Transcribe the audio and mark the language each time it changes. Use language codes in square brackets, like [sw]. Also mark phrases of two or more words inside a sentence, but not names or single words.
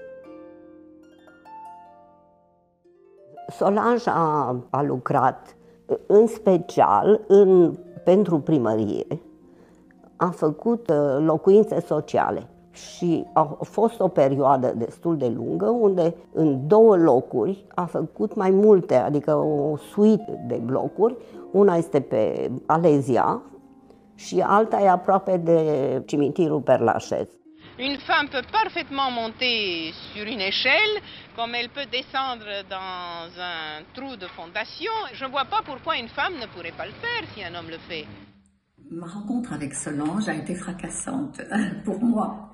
[ro] Solange a lucrat în special pentru primărie, a făcut locuințe sociale și a fost o perioadă destul de lungă unde în 2 locuri a făcut mai multe, adică o suite de blocuri. Una este pe Alezia și alta e aproape de cimitirul Père Lachaise. [fr] Une femme peut parfaitement monter sur une échelle, comme elle peut descendre dans un trou de fondation. Je ne vois pas pourquoi une femme ne pourrait pas le faire si un homme le fait. Ma rencontre avec Solange a été fracassante pour moi.